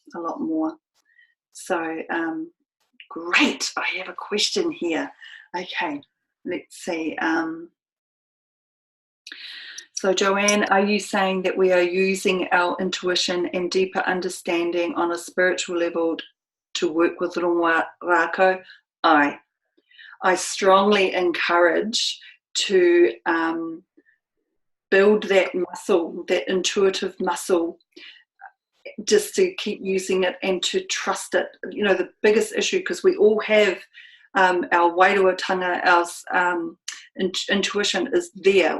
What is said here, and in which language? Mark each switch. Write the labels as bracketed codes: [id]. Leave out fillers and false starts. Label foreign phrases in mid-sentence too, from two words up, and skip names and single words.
[en] So great, I have a question here. Okay, let's see. So Joanne, are you saying that we are using our intuition and deeper understanding on a spiritual level to work with [mi] rongoa rākau? [en] I strongly encourage to build that muscle, that intuitive muscle, just to keep using it and to trust it. You know, the biggest issue, because we all have our wairuatanga, our intuition is there.